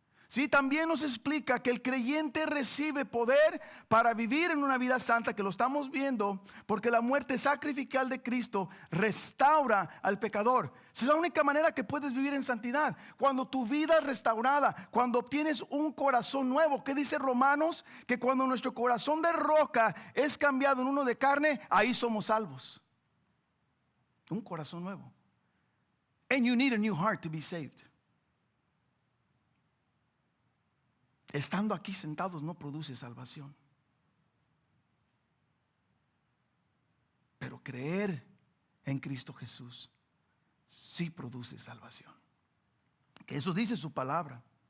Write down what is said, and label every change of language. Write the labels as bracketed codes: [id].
[es] Sí, también nos explica que el creyente recibe poder para vivir en una vida santa, que lo estamos viendo, porque la muerte sacrificial de Cristo restaura al pecador. Esa es la única manera que puedes vivir en santidad. Cuando tu vida es restaurada, cuando obtienes un corazón nuevo. ¿Qué dice Romanos? Que cuando nuestro corazón de roca es cambiado en uno de carne, ahí somos salvos. Un corazón nuevo. [en] And you need a new heart to be saved. [es] Estando aquí sentados no produce salvación. Pero creer en Cristo Jesús sí produce salvación. Que eso dice su palabra.